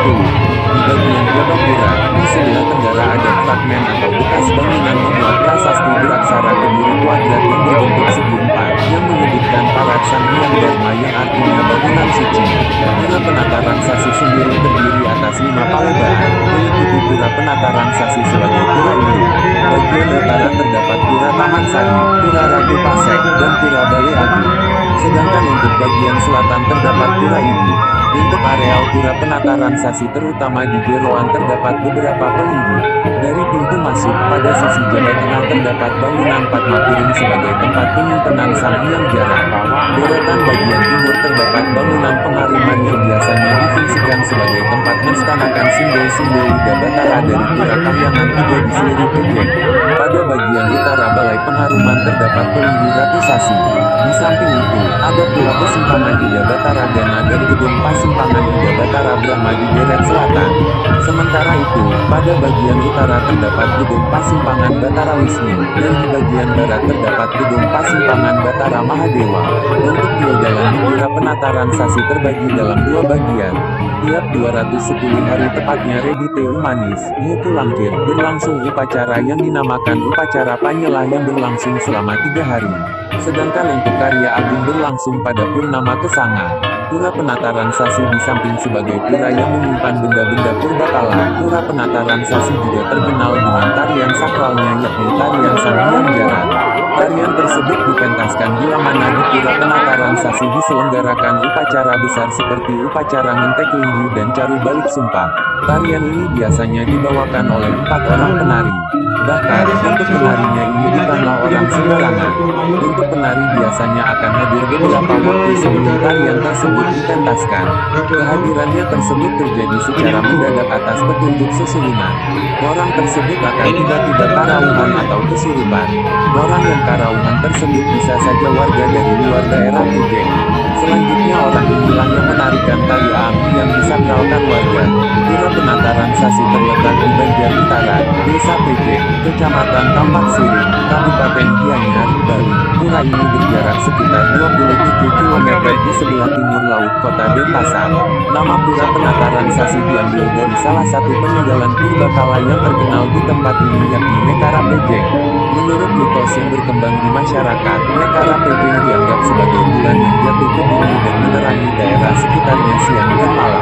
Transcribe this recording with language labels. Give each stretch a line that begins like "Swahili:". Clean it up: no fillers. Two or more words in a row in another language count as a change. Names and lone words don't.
Indonesian: Di bagian Jabapura, di sebelah tenggara ada fragmen atau bekas bangunan membuat prasasti beraksara kebiri kuadrat yang berbentuk segi empat, yang menyebutkan parat Sang Hyang Dharma yang artinya bangunan suci. Pura Penataran Sasi sendiri terdiri atas 5 palebaan, meliputi Pura Penataran Sasi sebagai pura induk. Bagian utara terdapat Pura Taman Sari, Pura Ratu Pasek, dan Pura Balai Agung. Sedangkan untuk bagian selatan terdapat Pura Ibu. Untuk areal Pura Penataran Sasi terutama di Jeroan terdapat beberapa pelinggi. Dari pintu masuk, pada sisi jalan tengah terdapat bangunan Padmapuring sebagai tempat penyimpanan Sang Hyang Jara. Deretan bagian timur terdapat bangunan pengaruman yang biasanya difungsikan sebagai tempat menstanakan simbol-simbol Ida Betara dari Pura Kahyangan juga di seluruh Pejeng. Pada bagian utara balai pengharuman terdapat pelinggi Ratu Sasi. Di samping itu, ada pula Persimpangan Ida Batara Gana dan Gedung Pasimpangan Ida Batara Brahma di Deret Selatan. Sementara itu, pada bagian utara terdapat Gedung Pasimpangan Batara Wisnu, dan di bagian barat terdapat Gedung Pasimpangan Batara Mahadewa. Untuk piodalan di Pura Penataran Sasi terbagi dalam dua bagian. Tiap 210 hari tepatnya Redite Umanis, Mutu Langkir, berlangsung upacara yang dinamakan Upacara Panyelah yang berlangsung selama 3 hari. Sedangkan untuk karya agung berlangsung pada Purnama Kesanga. Pura Penataran Sasi di samping sebagai pura yang menyimpan benda-benda purbakala, Pura Penataran Sasi juga terkenal dengan tarian sakralnya yakni tarian Sang Hyang Jaran. Tarian tersebut dipentaskan bila mana di Pura Penataran Sasi diselenggarakan upacara besar seperti upacara ngentek linggi dan caru balik sumpah. Tarian ini biasanya dibawakan oleh 4 orang penari. Bahkan, untuk penarinya ini bukanlah orang sembarangan. Untuk penari biasanya akan hadir beberapa waktu sebelum tarian tersebut dipentaskan. Kehadirannya tersebut terjadi secara mendadak atas petunjuk susunan. Orang tersebut akan tiba-tiba karauhan atau kesurupan. Orang yang karauhan tersebut bisa saja warga dari luar daerah Pejeng. Selanjutnya orang inilah yang menarikan tari api yang disakralkan warga. Pura Penataran Sasi terletak di bagian utara, Desa Pejeng, Kecamatan Tampak Siring, Kabupaten Gianyar, Bali. Pura ini berjarak sekitar 27 km di sebelah timur laut kota Denpasar. Nama Pura Penataran Sasi diambil dari salah satu peninggalan purbakala yang terkenal di tempat ini yakni Mekara Pejeng. Menurut mitos yang berkembang di masyarakat, Mekara Pejeng dianggap sebagai bulan yang jatuh ke bumi dan menerangi daerah sekitarnya siang dan malam.